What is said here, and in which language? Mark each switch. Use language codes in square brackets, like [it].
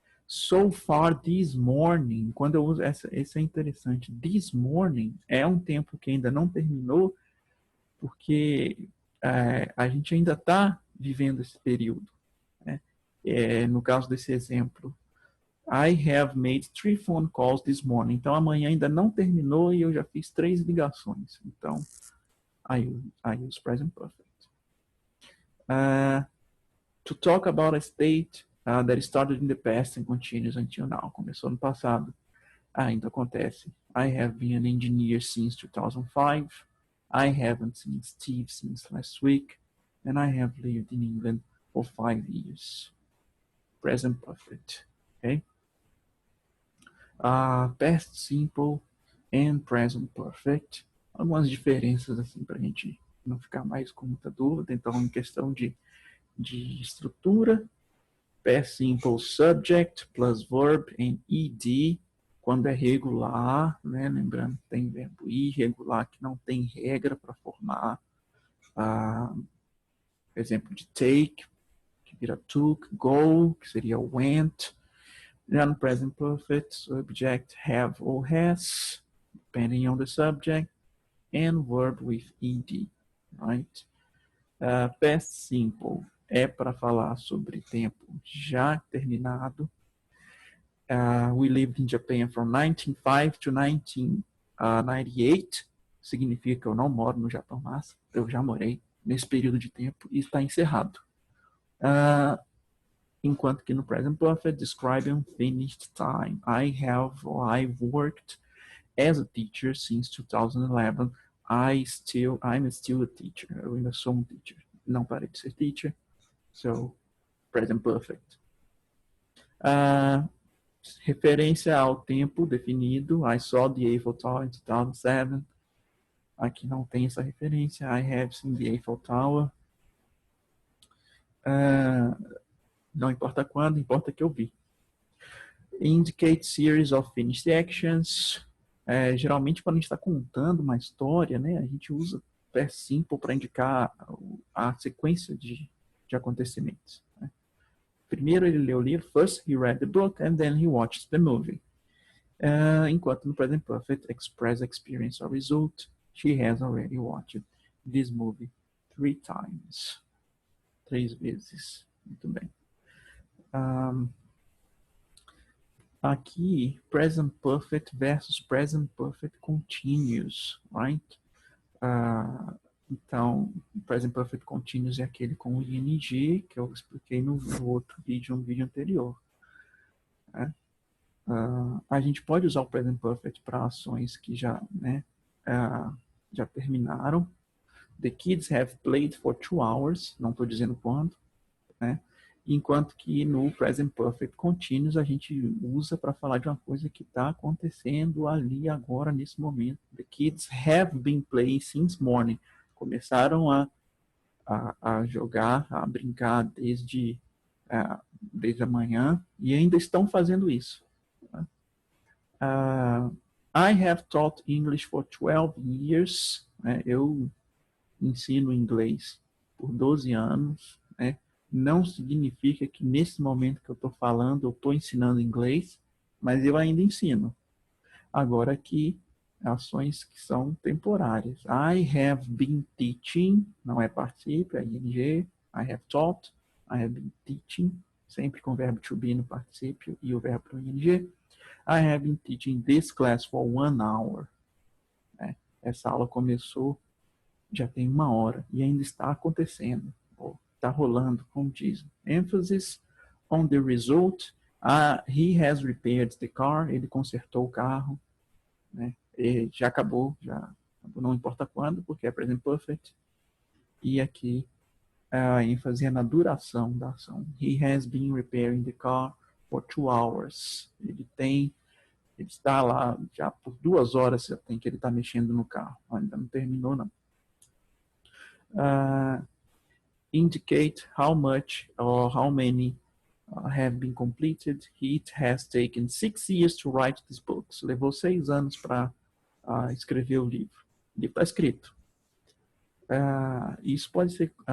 [en] So far this morning, [pt] quando eu uso esse é interessante. [en] This morning [pt] é um tempo que ainda não terminou, porque a gente ainda está vivendo esse período, né? No caso desse exemplo, [en] I have made 3 phone calls this morning. [pt] Então amanhã ainda não terminou e eu já fiz 3 ligações. [en] Então I use present perfect. To talk about a state that started in the past and continues until now. [pt] Começou no passado, ainda acontece. [en] I have been an engineer since 2005. I haven't seen Steve since last week. And I have lived in England for 5 years. Present perfect. Okay? Past simple and present perfect. [pt] Algumas diferenças assim para a gente não ficar mais com muita dúvida. Então, em questão de estrutura, [en] past simple subject plus verb and ed, [pt] quando é regular, né? Lembrando que tem verbo irregular que não tem regra para formar. Exemplo de take, que vira took, go, que seria went. [en] Then present perfect, subject have or has, depending on the subject, and verb with ed, right? [pt] Past simple é para falar sobre tempo já terminado. [en] We lived in Japan from 1905 to 1998. [pt] Significa que eu não moro no Japão, mas eu já morei nesse período de tempo e está encerrado. Enquanto que no [en] present perfect, describe unfinished time. I've worked as a teacher since 2011. I'm still a teacher. [pt] Eu ainda sou um [en] teacher. [pt] Não parei de ser teacher. [en] So, present perfect. [pt] Referência ao tempo definido. [en] I saw the Eiffel Tower in 2007. [pt] Aqui não tem essa referência. [en] I have seen the Eiffel Tower. [pt] Não importa quando, importa que eu vi. [en] Indicate series of finished actions. [pt] Geralmente, quando a gente está contando uma história, né, a gente usa past simple para indicar a sequência de acontecimentos. Né? Primeiro ele leu o livro, [en] first he read the book, and then he watched the movie. [pt] Enquanto no [en] present perfect, express experience or result, she has already watched this movie 3 times. [pt] 3 vezes. Muito bem. [en] Aqui, present perfect versus present perfect continuous, right? [pt] Então, present perfect continuous é aquele com o ing, que eu expliquei no outro vídeo, no vídeo anterior. Né? A gente pode usar o present perfect para ações que já, né, já terminaram. [en] The kids have played for 2 hours, [pt] não estou dizendo quando, né? Enquanto que no present perfect continuous a gente usa para falar de uma coisa que está acontecendo ali agora, nesse momento. [en] The kids have been playing since morning. [pt] Começaram a jogar, a brincar desde a manhã e ainda estão fazendo isso. [en] I have taught English for 12 years. [pt] Eu ensino inglês por 12 anos, né? Não significa que nesse momento que eu estou falando, eu estou ensinando inglês, mas eu ainda ensino. Agora aqui, ações que são temporárias. [en] I have been teaching, [pt] não é particípio, é ing. [en] I have taught, I have been teaching, [pt] sempre com o verbo to be no particípio e o verbo no ing. [en] I have been teaching this class for 1 hour. [pt] Essa aula começou já tem 1 hora e ainda está acontecendo. Está rolando, como diz. [en] Emphasis on the result. He has repaired the car. [pt] Ele consertou o carro. Né? E já acabou, não importa quando, porque é present perfect. E aqui a ênfase é na duração da ação. [en] He has been repairing the car for 2 hours. [pt] Ele está lá já por 2 horas que ele está mexendo no carro. Ainda não terminou, não. [en] Indicate how much or how many have been completed. It has taken 6 years to write these books. [pt] Levou 6 anos para escrever o livro. O livro está escrito. Isso pode ser